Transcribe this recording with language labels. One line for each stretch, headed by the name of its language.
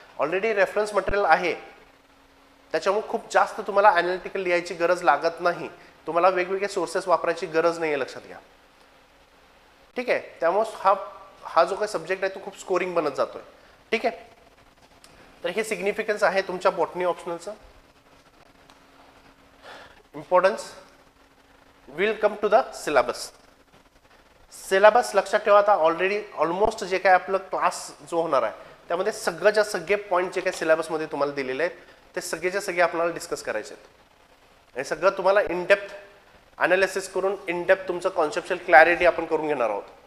Marathi: Already reference material आहे, त्याच्यामुळे खूप जास्त तुम्हाला ॲनालिटिकल लिहायची गरज लागत नाही. तुम्हाला वेगवेगळे सोर्सेस वापरायची गरज नाही आहे, लक्षात घ्या. ठीक आहे. त्यामुळे हा जो काही सब्जेक्ट आहे तो खूप स्कोरिंग बनत जातोय. ठीक आहे. तर हे सिग्निफिकन्स आहे तुमच्या botany ऑप्शनलचं.
English: Importance will come to the syllabus.
Marathi: Syllabus लक्षात ठेवा. आता ऑलरेडी ऑलमोस्ट जे काय आपलं क्लास जो होणार आहे त्यामध्ये सगळे पॉईंट जे काही सिलेबसमध्ये तुम्हाला दिलेले आहेत ते सगळेच्या सगळे आपल्याला डिस्कस करायचे आहेत. हे सगळं तुम्हाला इनडेप्थ ॲनालिसिस करून इनडेप्थ तुमचं कॉन्सेप्च्युअल क्लॅरिटी आपण करून घेणार आहोत.